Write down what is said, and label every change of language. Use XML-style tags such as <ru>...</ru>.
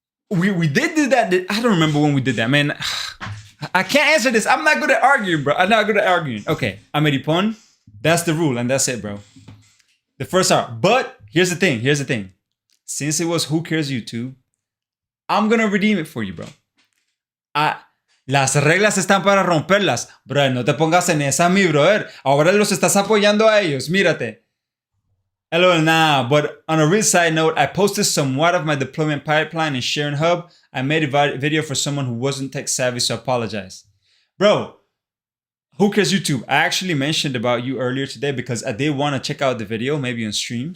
<en>We did do that. I don't remember when we did that, man. I can't answer this. I'm not good at arguing, bro. Okay, Ameripon, that's the rule, and that's it, bro. The first hour. But here's the thing. Since it was Who Cares YouTube, I'm gonna redeem it for you, bro.</en> <es>Las reglas están para romperlas. Bro, no te pongas en esa, mi brother. Ahora los estás apoyando a ellos. Mírate. LOL, nah.</es> <en>But on a real side note, I posted somewhat of my deployment pipeline in Sharing Hub. I made a video for someone who wasn't tech savvy, so I apologize. Bro, Who Cares YouTube? I actually mentioned about you earlier today because I did want to check out the video, maybe on stream.</en>